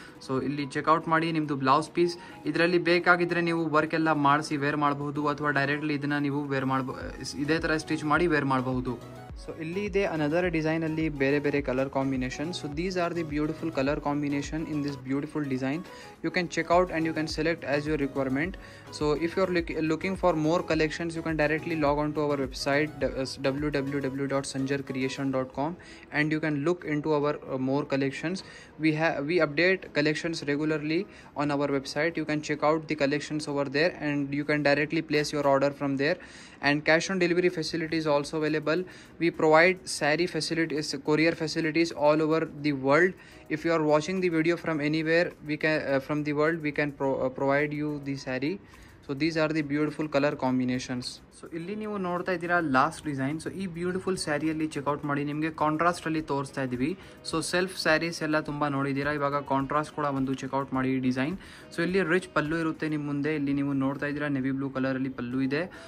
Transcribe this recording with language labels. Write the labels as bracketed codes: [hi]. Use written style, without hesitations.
[kn] So ಇಲ್ಲಿ checkout ಮಾಡಿ ನಿಮ್ಮದು ಬ್ಲೌಸ್ ಪೀಸ್. ಇದರಲ್ಲಿ ಬೇಕಾಗಿದ್ದರೆ ನೀವು ವರ್ಕ್ ಎಲ್ಲ ಮಾಡಿಸಿ ವೇರ್ ಮಾಡಬಹುದು, ಅಥವಾ ಡೈರೆಕ್ಟ್ಲಿ ಇದನ್ನು ನೀವು ವೇರ್ ಮಾಡಬಹುದು, ಇದೇ ಥರ ಸ್ಟಿಚ್ ಮಾಡಿ ವೇರ್ ಮಾಡಬಹುದು. ಸೊ ಇಲ್ಲಿ ಇದೆ ಅನದರ್ ಡಿಸೈನಲ್ಲಿ ಬೇರೆ ಬೇರೆ colour combination. [en] So these are the beautiful colour combination in this beautiful design. You can check out and you can select as your requirement. So if you're looking for more collections, you can directly log on to our website www.sanjarcreation.com and you can look into our more collections. We update collections regularly on our website. You can check out the collections over there and you can directly place your order from there. And cash on delivery facility is also available. We provide sari facilities, courier facilities all over the world. If you are watching the video from anywhere, we can from the world we can provide you the sari. So these are the beautiful colour combinations. [kn] So ಇಲ್ಲಿ ನೀವು ನೋಡ್ತಾ ಇದ್ದೀರಾ last design. So ಈ beautiful ಸ್ಯಾರಿಯಲ್ಲಿ checkout ಮಾಡಿ ನಿಮಗೆ ಕಾಂಟ್ರಾಸ್ಟಲ್ಲಿ ತೋರಿಸ್ತಾ ಇದ್ದೀವಿ. So self saris ಎಲ್ಲ ತುಂಬ ನೋಡಿದ್ದೀರಾ, ಇವಾಗ ಕಾಂಟ್ರಾಸ್ಟ್ ಕೂಡ ಒಂದು ಚೆಕ್ಔಟ್ ಮಾಡಿ ಈ ಡಿಸೈನ್. ಸೊ ಇಲ್ಲಿ ರಿಚ್ ಪಲ್ಲು ಇರುತ್ತೆ ನಿಮ್ಮ ಮುಂದೆ. ಇಲ್ಲಿ ನೀವು ನೋಡ್ತಾ ಇದ್ದೀರಾ ನೆವಿ ಬ್ಲೂ ಕಲರಲ್ಲಿ ಪಲ್ಲು ಇದೆ.